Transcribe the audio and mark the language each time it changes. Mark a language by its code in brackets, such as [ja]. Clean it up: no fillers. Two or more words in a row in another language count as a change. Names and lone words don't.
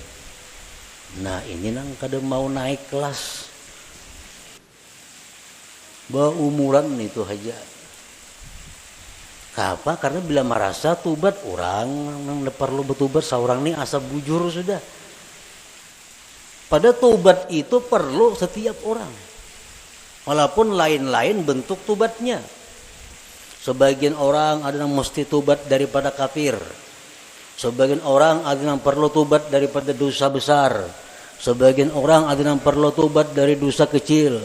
[id] Nah ini nang kada mau naik kelas. [bjn] Bawa umuran itu aja. [id] Kenapa? [bjn] Karena bila merasa tobat orang nang perlu batubat, seorang ini asa bujur sudah. [id] Pada tobat itu perlu setiap orang. Walaupun lain-lain bentuk tobatnya. Sebagian orang ada yang mesti tobat daripada kafir. Sebagian orang ada yang perlu tobat daripada dosa besar. Sebagian orang ada yang perlu tobat dari dosa kecil.